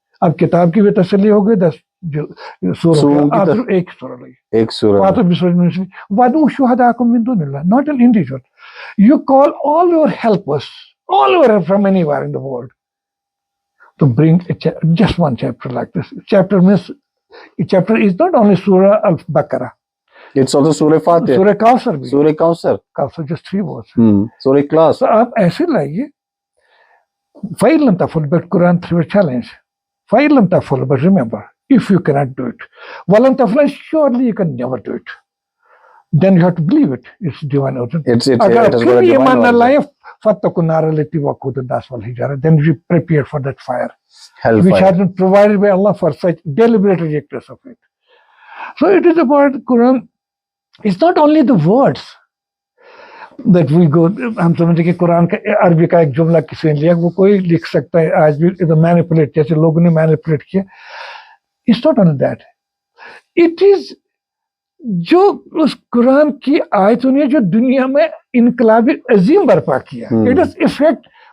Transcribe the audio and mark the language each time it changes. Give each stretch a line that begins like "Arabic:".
Urdu: اب کتاب کی بھی تسلی ہو گئی, 10 سوروں کی, آپ صرف ایک سورہ لگی, ایک سورہ.
Arabic: فَاتُوا بِسُورَةٍ مِّن مِّثْلِهِ وَادْعُوا شُهَدَاءَكُم مِّن دُونِ اللَّهِ,
English: not an individual. You call all your helpers, all over from anywhere in the world, to bring just one chapter like this. Chapter is not only Surah Al-Baqarah. It's also Surah Fatih. Surah Kawthar بھی. Surah Kawthar. Kawthar just 3 words. Surah Ikhlas.
Urdu: تو آپ ایسے لائیے,
Arabic: فَإِن لَمْ تَفْعَلُوا,
English: but Quran threw a challenge.
Arabic: فَإِن لَمْ تَفْعَلُوا,
English: but remember, if you cannot do it,
Arabic: وَلَمْ تَفْعَلُوا,
English: surely you can never do it. Then you have to believe it. It's divine origin.
Urdu: اگر آپ پھر بھی ایمان نہ لائے,
Arabic: فَاتَّقُوا النَّارَ الَّتِي وَقُودُهَا النَّاسُ وَالْحِجَارَةُ,
English: then be prepared for that fire, which has been provided by Allah for such deliberate rejectors of it. So it is about Quran. It's not only the words that we go,
Urdu: ہم سمجھتے کہ قرآن کا عربی کا ایک جملہ کسی نے لیا, وہ کوئی لکھ سکتا ہے آج بھی, مینیپولیٹ, جیسے لوگوں نے مینیپولیٹ کیا.
English: It's not only that.
Urdu: It is جو اس قرآن کی آیتوں نے جو دنیا میں انقلاب عظیم برپا کیا,
English: it is effect,